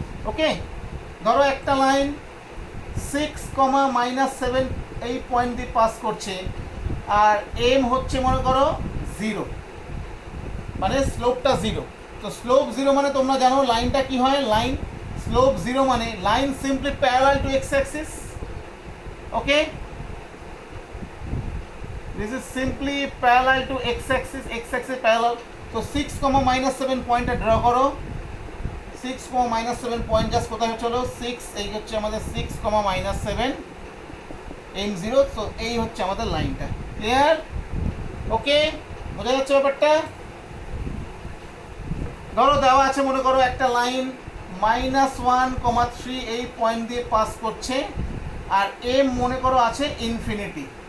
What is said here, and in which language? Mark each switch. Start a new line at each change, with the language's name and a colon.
Bangla: ওকে, ধরো একটা লাইন 6, -7 এই পয়েন্ট দিয়ে পাস করছে, আর এম হচ্ছে মনে করো 0, মানে স্লোপটা 0। তো স্লোপ 0 মানে তোমরা জানো লাইনটা কি হয়, লাইন স্লোপ 0 মানে line simply parallel to x Axis.
English: Okay, this is simply parallel to x axis parallel।
Bangla: তো 6, -7 পয়েন্টটা ড্র করো। 6, -7 পয়েন্ট জাস্ট কোথায় চলো 6, এই হচ্ছে আমাদের 6, -7 m0। তো এই হচ্ছে আমাদের লাইনটা। ক্লিয়ার? ওকে, বোঝা যাচ্ছে ব্যাপারটা? ধরো দেওয়া আছে মনে করো একটা লাইন -1, 3 এই পয়েন্ট দিয়ে পাস করছে, আর এম মনে করো আছে ইনফিনিটি।